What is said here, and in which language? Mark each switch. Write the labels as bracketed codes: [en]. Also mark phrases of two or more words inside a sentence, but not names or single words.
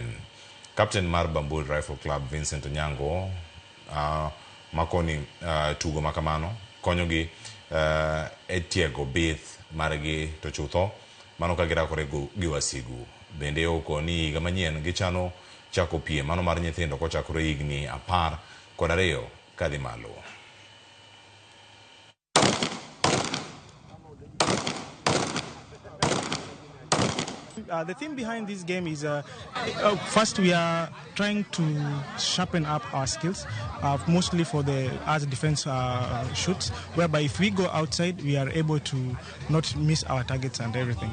[luo] Captain mar Bamburi Rifle Club Vincent Onyango makoni tugo makamano konyogi e tiego bith margi to chutho mano ka girakore gi wasigu. Bende okoni higa manyien gichano chako piem mano mar nyithindo kochakore higni 12 kadhi malo. [en] The theme behind this game is first we are trying to sharpen up our skills, mostly for the as defense shoots, whereby if we go outside we are able to not miss our targets and everything.